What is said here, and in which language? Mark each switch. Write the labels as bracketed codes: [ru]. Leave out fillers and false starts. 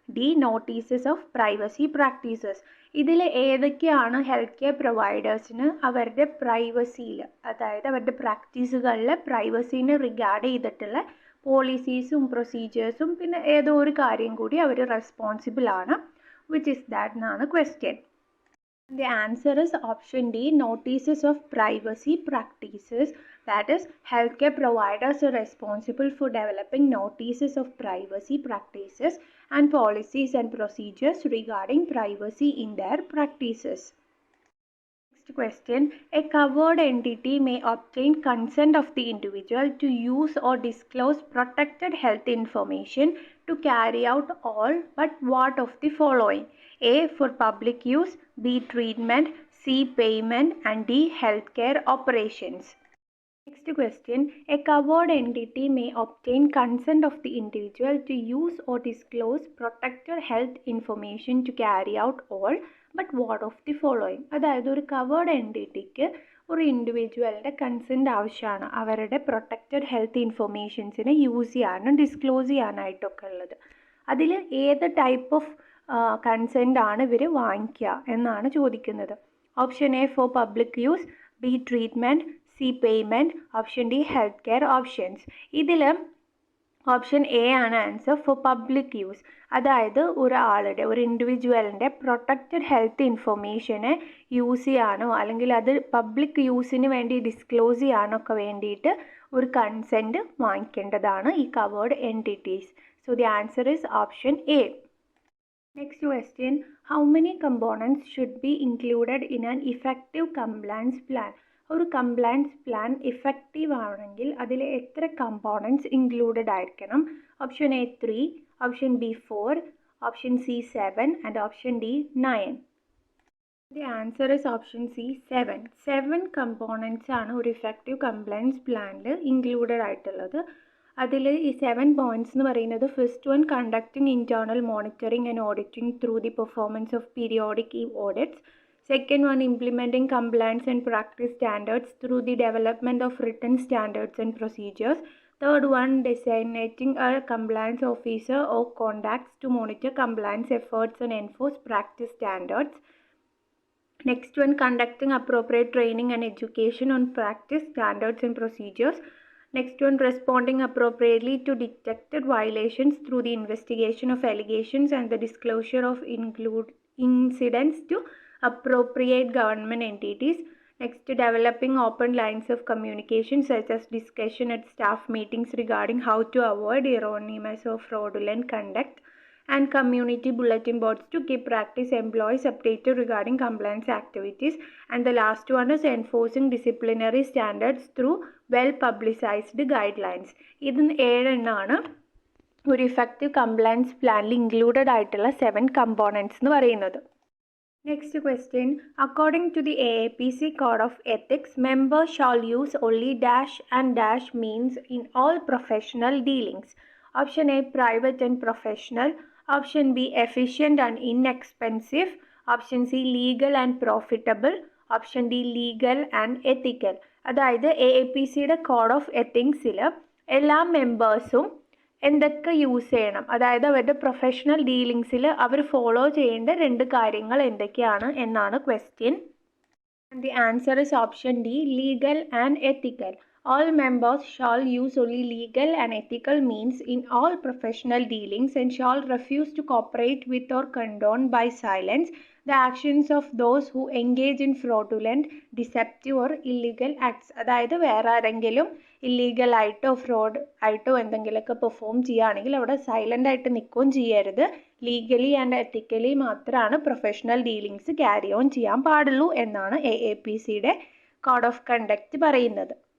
[en] D, notices of privacy practices. [ml] ഇതിൽ ഏതൊക്കെയാണ് health care പ്രൊവൈഡേഴ്സിന് അവരുടെ പ്രൈവസിയിൽ, അതായത് അവരുടെ പ്രാക്ടീസുകളിലെ പ്രൈവസീനെ റിഗാർഡ് ചെയ്തിട്ടുള്ള പോളിസീസും പ്രൊസീജിയേഴ്സും പിന്നെ ഏതോ ഒരു കാര്യം കൂടി അവർ റെസ്പോൺസിബിൾ ആണ്. [en] which is that [ml] എന്നാണ് question. [en] The answer is option D, notices of privacy practices. That is, healthcare providers are responsible for developing notices of privacy practices and policies and procedures regarding privacy in their practices. Next question, a covered entity may obtain consent of the individual to use or disclose protected health information to carry out all but what of the following? A, for public use. B, treatment. C, payment. And D, healthcare operations. Next question, a covered entity may obtain consent of the individual to use or disclose protected health information to carry out all but what of the following, [ml] അതായത് ഒരു covered എൻറ്റിറ്റിക്ക് ഒരു ഇൻഡിവിജ്വലിൻ്റെ consent ആവശ്യമാണ് അവരുടെ protected health ഇൻഫർമേഷൻസിനെ use ചെയ്യാനും disclose ചെയ്യാനായിട്ടൊക്കെ ഉള്ളത്. അതിൽ ഏത് type of consent ആണ് ഇവർ വാങ്ങിക്കുക എന്നാണ് ചോദിക്കുന്നത്. [en] Option A for public use, B treatment, C payment, option D health care options. [ml] ഇതിൽ ഓപ്ഷൻ എ ആണ് ആൻസർ, [en] For public use. [ml] അതായത് ഒരു ഇൻഡിവിജ്വലിൻ്റെ പ്രൊട്ടക്റ്റഡ് ഹെൽത്ത് ഇൻഫർമേഷനെ യൂസ് ചെയ്യാനോ അല്ലെങ്കിൽ അത് പബ്ലിക് യൂസിന് വേണ്ടി ഡിസ്ക്ലോസ് ചെയ്യാനോ ഒക്കെ വേണ്ടിയിട്ട് ഒരു കൺസെൻറ്റ് വാങ്ങിക്കേണ്ടതാണ് ഈ covered entities. [en] So the answer is option A. Next question, how many components should be included in an effective compliance plan? [ml] ഒരു കംപ്ലയൻസ് പ്ലാൻ ഇഫക്റ്റീവ് ആണെങ്കിൽ അതിൽ എത്ര കമ്പോണൻറ്റ്സ് ഇൻക്ലൂഡഡ് ആയിരിക്കണം? [en] Option A 3, option B 4, option C 7 and option D 9. The answer is option C 7. [ml] 7 components ആണ് ഒരു effective compliance പ്ലാനിൽ included ആയിട്ടുള്ളത്. അതിൽ ഈ 7 പോയിൻറ്റ്സ് എന്ന് പറയുന്നത്, [en] First one conducting internal monitoring and auditing through the performance of periodic audits. Second one, implementing compliance and practice standards through the development of written standards and procedures. Third one, designating a compliance officer or contacts to monitor compliance efforts and enforce practice standards. Next one, conducting appropriate training and education on practice standards and procedures. Next one, responding appropriately to detected violations through the investigation of allegations and the disclosure of incidents to appropriate government entities. Next, developing open lines of communication such as discussion at staff meetings regarding how to avoid erroneous or fraudulent conduct, and community bulletin boards to keep practice employees updated regarding compliance activities. And the last one is enforcing disciplinary standards through well publicized guidelines. [ml] ഇത് 7 എണ്ണമാണ് ഒരു effective compliance പ്ലാനിൽ included ആയിട്ടുള്ള 7 components എന്ന് പറയുന്നത്. [en] Next question, according to the AAPC Code of Ethics, members shall use only dash and dash means in all professional dealings. Option A, private and professional. Option B, efficient and inexpensive. Option C, legal and profitable. Option D, legal and ethical. [ml] അതായത് AAPCയുടെ code of എത്തിക്സിൽ എല്ലാ മെമ്പേഴ്സും എന്തൊക്കെ use ചെയ്യണം, അതായത് അവരുടെ professional ഡീലിങ്സിൽ അവർ follow ചെയ്യേണ്ട 2 കാര്യങ്ങൾ എന്തൊക്കെയാണ് എന്നാണ് question. [en] The answer is option D, legal and ethical. All members shall use only legal and ethical means in all professional dealings and shall refuse to cooperate with or condone by silence the actions of those who engage in fraudulent, deceptive or illegal acts. [ml] അതായത് വേറെ ആരെങ്കിലും illegal ആയിട്ടോ fraud ആയിട്ടോ എന്തെങ്കിലുമൊക്കെ perform ചെയ്യുകയാണെങ്കിൽ അവിടെ silent ആയിട്ട് നിൽക്കുകയും ചെയ്യരുത്. ലീഗലി ആൻഡ് എത്തിക്കലി മാത്രമാണ് പ്രൊഫഷണൽ ഡീലിങ്സ് ക്യാരി ഓൺ ചെയ്യാൻ പാടുള്ളൂ എന്നാണ് AAPCയുടെ കോഡ് ഓഫ് കണ്ടക്റ്റ് പറയുന്നത്.